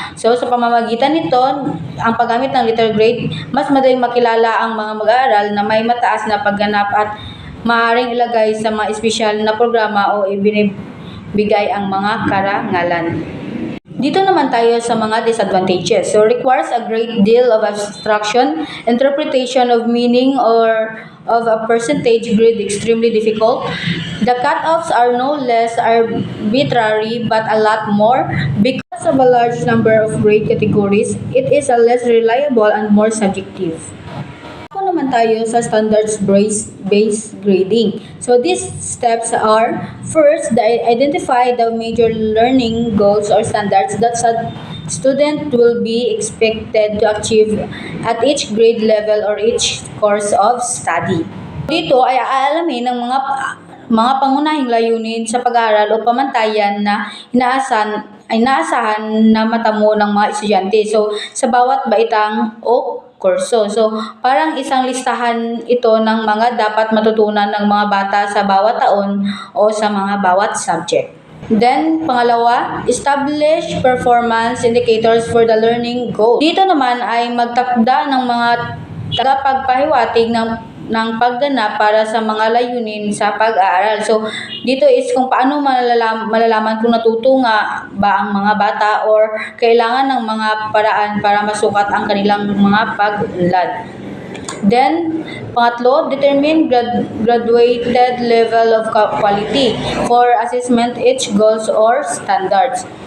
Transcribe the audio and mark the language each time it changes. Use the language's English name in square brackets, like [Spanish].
[Filipino] So, sa pamamagitan nito, ang paggamit ng letter grade, mas madaling makilala ang mga mag-aaral na may mataas na pagganap at maaaring ilagay sa mga espesyal na programa o ibinibigay ang mga karangalan. Dito naman tayo sa mga disadvantages. [English] So, requires a great deal of abstraction, interpretation of meaning or of a percentage grid extremely difficult. The cutoffs are no less arbitrary but a lot more because Because of a large number of grade categories, it is a less reliable and more subjective. [Filipino] Ako naman tayo sa standards-based grading. [English] So these steps are, first, identify the major learning goals or standards that student will be expected to achieve at each grade level or each course of study. [Filipino] Dito ay aalamin ng mga pangunahing layunin sa pag-aaral o pamantayan na inaasahan na matamo ng mga estudyante. So, sa bawat baitang o kurso. So, parang isang listahan ito ng mga dapat matutunan ng mga bata sa bawat taon o sa mga bawat subject. [English] Then, pangalawa, establish performance indicators for the learning goal. [Filipino] Dito naman ay magtakda ng mga tagapagpahiwatig ng pagganap para sa mga layunin sa pag-aaral. So, dito is kung paano malalaman kung natuto nga ba ang mga bata or kailangan ng mga paraan para masukat ang kanilang mga pag-unlad. [English] Then, pangatlo, determine graduated level of quality for assessment each goals or standards.